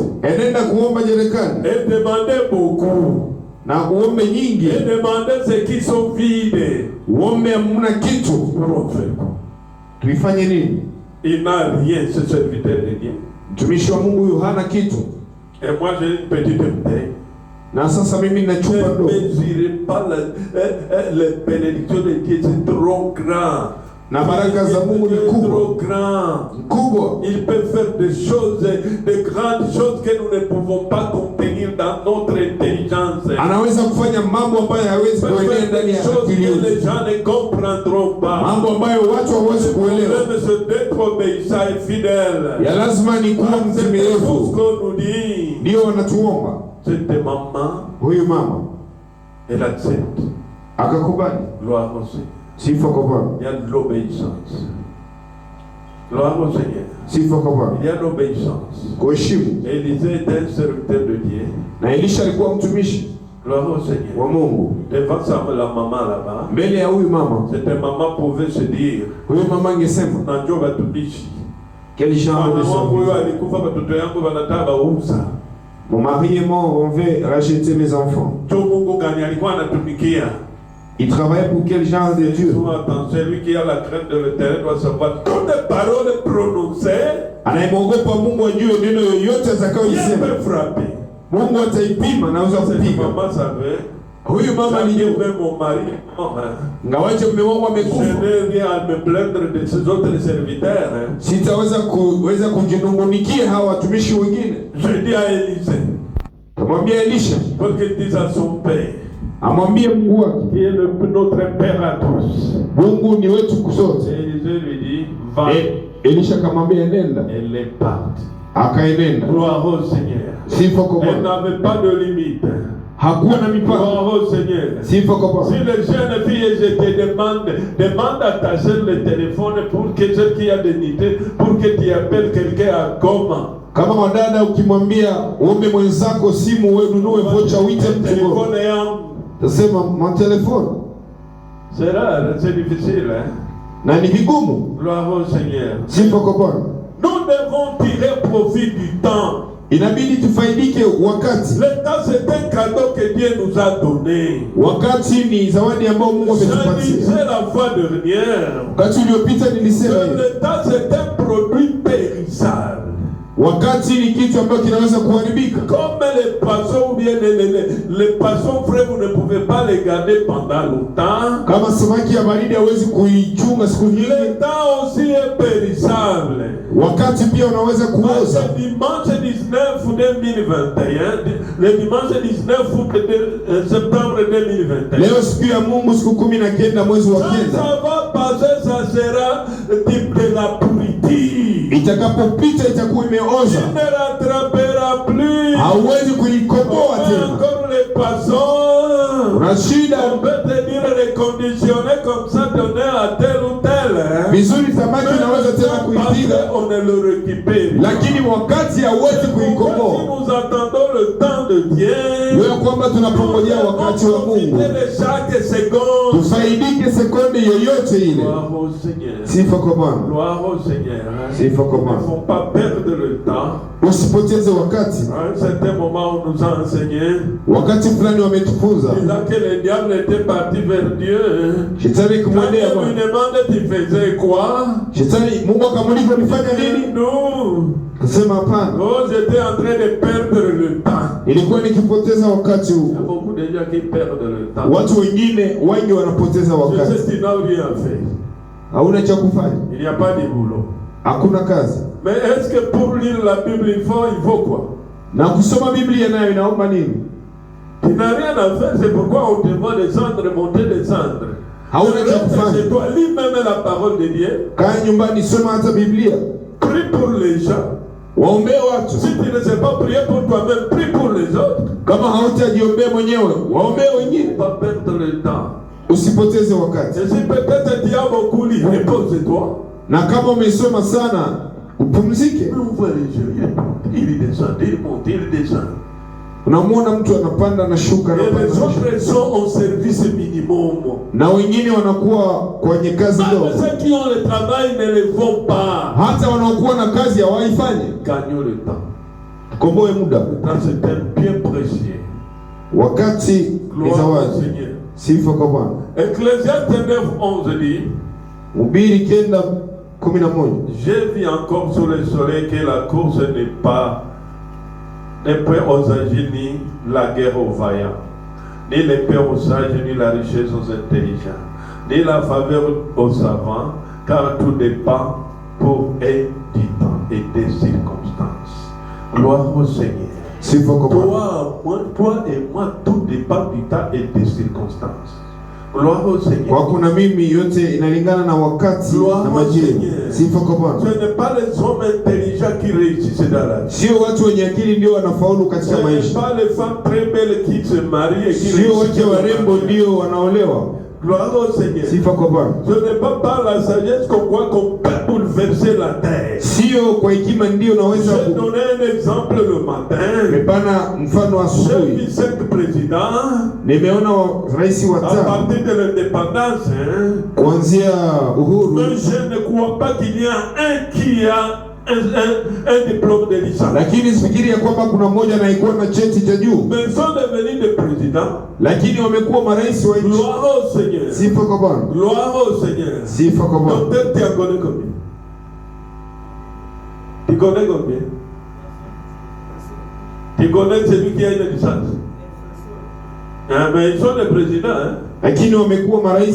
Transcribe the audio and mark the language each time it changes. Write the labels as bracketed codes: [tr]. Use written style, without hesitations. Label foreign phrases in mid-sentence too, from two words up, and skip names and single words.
[sw] Enenda kuomba jerekani. [fr] Et demander beaucoup. [sw] Na uombe nyingi. [fr] Et demander ceux qui sont vides. [sw] Uombe hamna kitu. Tuifanye nini? [fr] Il n'a rien, ce serviteur de Dieu. [sw] Mtumishi wa Mungu huyu hana kitu. [fr] Et moi j'ai une petite bouteille. [sw] Na sasa mimi nina chupa ndogo. [fr] Ne mesurez pas les bénédictions de Dieu, c'est trop grand. [sw] Na baraka za Mungu ni kubwa. [fr] Il peut faire des choses, de grandes choses que nous ne pouvons pas contenir dans notre intelligence. [sw] Anaweza kufanya mambo ambayo hawezi kuelewa ndani ya akili yetu. [fr] Les gens ne comprendront pas. [sw] Mambo ambayo watu hawezi kuelewa. [fr] Même ce d'être obéissant et fidèle. [sw] Ya lazima ni kuwa mtimilifu. Ndio wanatuomba. [fr] Cette maman, [sw] huyu mama, [fr] elle accepte. [sw] Akakubali. [fr] Gloire au Seigneur. [sw] Sifa kwa Bwana. [fr] Il y a de l'obéissance. Gloire au Seigneur. [sw] Sifa kwa Bwana. [fr] Il y a de l'obéissance. [sw] Kuheshimu. [fr] Élisée était un serviteur de Dieu. [sw] Na Elisha alikuwa mtumishi [fr] Gloire au Seigneur. [sw] wa Mungu. [fr] Devant la maman là-bas. [sw] Mbele ya huyu mama. [fr] Cette maman pouvait se dire. [sw] Huyu mama angesema. Najua watumishi. [fr] Quel genre de service. [sw] Alikufa watoto yangu wanataka uuza. [fr] Mon mari est mort, on veut racheter mes enfants. [sw] Mungu gani alikuwa anatumikia? [fr] Il travaille pour quel genre de Dieu? Celui qui a la crainte de l'Éternel doit savoir toutes les paroles prononcées. [sw] Anayeogopa Mungu ajue neno yoyote atakayosema. Mungu ataipima na uza kupiga. [fr] Mama savait. [sw] Huyu mama ni [fr] mon mari. [sw] Ngawaje mume wangu amekufa. [fr] Je n'ai rien à me plaindre de ces autres serviteurs. [sw] Sitaweza kujinungunikia hawa watumishi wengine. [fr] Je dis à Élisée. [sw] Kamwambia Elisha. [fr] Pour qu'il dise à son père. [sw] Amwambie Mungu wake. [fr] Qui est notre père à tous. [sw] Mungu ni wetu kusote. [fr] Élisée lui dit, va. [sw] Elisha kamwambia nenda. [fr] Elle est partie. [sw] Akaenenda. [fr] Gloire au Seigneur. [sw] Sifa kwa Bwana. [fr] Elle n'avait pas de limite. [sw] Hakuwa na mipaka. [fr] Gloire au Seigneur. [sw] Sifa kwa Bwana. [fr] Si les jeunes filles, je te demande à ta soeur le téléphone pour que celle qui a dignité, pour que tu appelles quelqu'un à Goma. [sw] Kama wadada ukimwambia uombe mwenzako simu wewe nunue vocha uite mtu. Telefone yangu. [fr] Tasema mon téléphone. C'est rare, c'est difficile, hein? [sw] Na ni vigumu. [fr] Gloire au Seigneur. [sw] Sifa kwa Bwana. [fr] Nous devons tirer profit du temps. [sw] Inabidi tufaidike wakati. [fr] Le temps c'est un cadeau que Dieu nous a donné. [sw] Wakati ni zawadi ambayo Mungu ametupatia. [fr] C'est la fois dernière. [sw] Wakati uliopita nilisema hivi. [fr] Le temps c'est un produit périssable. [sw] Wakati ni kitu ambacho kinaweza kuharibika. [fr] Comme les poissons ou bien les poissons frais, vous ne pouvez pas les garder pendant longtemps. [sw] Kama samaki ya baridi hawezi kuichunga siku nyingi. [fr] Le temps aussi est périssable. [sw] Wakati pia unaweza kuoza. [fr] Le dimanche 19 2021, le dimanche 19 septembre 2021. [sw] Leo siku ya Mungu siku 19 mwezi wa 9. [fr] Ça va passer, ça sera de la pourriture. [sw] Itakapopita itakuwa imeoza. [fr] Tu ne rattraperas plus. [sw] Hauwezi kuikoboa tena. [fr] Encore les poissons. [sw] Una shida. [fr] On peut te dire reconditionner comme ça, donner à tel ou tel. [sw] Vizuri samaki unaweza tena kuipiga. [fr] On ne le récupère. [sw] Lakini wakati hauwezi kuikoboa. [fr] Si nous attendons le temps de Dieu. [sw] Wewe kwamba tunapongojea wakati wa Mungu. [fr] Chaque seconde. [sw] Tufaidike sekunde yoyote ile. [fr] Gloire au Seigneur. [sw] Sifa kwa Bwana. [fr] Gloire au Seigneur. [sw] Sifa kwa Bwana. [fr] Il ne faut pas perdre le temps. [sw] Usipoteze wakati. [fr] À un certain moment on nous a enseigné. [sw] Wakati fulani wametufunza. [fr] Disant que le diable était parti vers Dieu. [sw] Shetani kumwendea Bwana. [fr] Quand il lui demande tu faisais quoi? [sw] Shetani Mungu akamuuliza ulifanya nini? [fr] Non. [sw] Akasema hapana. [fr] Oh, j'étais en train de perdre le temps. [sw] Nilikuwa nikipoteza wakati huu. Watu wengine wengi wanapoteza wakati. Hauna cha kufanya. Hakuna kazi. [fr] Mais est-ce que pour lire la Bible il faut quoi? [sw] Na kusoma Biblia nayo inaomba nini? [fr] Tu n'as rien à faire, c'est pourquoi on te voit descendre, monter, descendre. [sw] Hauna cha kufanya. [fr] C'est toi, lis même la parole de Dieu. [sw] Kaa nyumbani, soma hata Biblia. [fr] Prie pour les gens. [sw] Waombee watu. [fr] Si tu ne sais pas prier pour toi-même, prie pour les autres. [sw] Kama hautajiombea mwenyewe, waombee wengine. [fr] Pas perdre le temps. [sw] Usipoteze wakati. [fr] Et si peut-être tu as beaucoup lu, repose-toi. [sw] Na kama umesoma sana, upumzike. [fr] On voit les yeux, il descend, il monte, il descend. [sw] Unamwona mtu anapanda na shuka na panda. [fr] Les autres sont au service minimum. [sw] Na wengine wanakuwa kwenye kazi ndogo. [fr] Ceux qui ont le travail ne le font pas. [sw] Hata wanaokuwa na kazi hawaifanye. [fr] Gagnons le temps. [sw] Komboe muda. [fr] C'est un bien précieux. [sw] Wakati ni zawadi. Sifa kwa Bwana. [fr] Ecclésiaste 9:11 dit. [sw] Mhubiri 9:11. [fr] J'ai vu encore sous le soleil que la course n'est pas aux âgés, ni la guerre aux vaillants, ni l'épée aux sages, ni la richesse aux intelligents, ni la faveur aux savants, car tout dépend pour un du temps et des circonstances. Gloire au Seigneur. Toi et moi, tout dépend du temps et des circonstances. Gloire au Seigneur. [sw] Wako na mimi yote inalingana na wakati na majira. Sifa kwa Bwana. [fr] Ce n'est pas les hommes intelligents qui réussissent dans la vie. [sw] Sio watu wenye akili ndio wanafaulu katika maisha. [fr] Ce n'est pas les femmes très belles qui se marient et qui réussissent. [sw] Sio watu warembo ndio wanaolewa. [fr] Gloire au Seigneur. [sw] Sifa kwa Bwana. [fr] Ce n'est pas par la sagesse qu'on croit qu'on peut bouleverser la terre. [sw] Sio kwa hekima ndio unaweza ku. [fr] Je donne un exemple le matin. [sw] Nimepana mfano asubuhi. [fr] J'ai vu 5 présidents. [sw] Nimeona rais wa tano. [fr] À partir de l'indépendance, [sw] kuanzia uhuru. [fr] Mais je ne crois pas qu'il y a un qui a un diplôme de licence. [sw] Lakini sifikiri ya kwamba kuna mmoja anayekuwa na cheti cha juu. [fr] Mais sont devenus des présidents. [sw] Lakini wamekuwa marais wa nchi. [fr] Gloire au Seigneur. [sw] Sifa kwa Bwana. [fr] Gloire au Seigneur. [sw] Sifa kwa Bwana. [fr] Docteur, tu connais combien? Tu connais combien? Tu connais celui qui a une licence? Mais ils sont des présidents, hein? [sw] Lakini wamekuwa marais.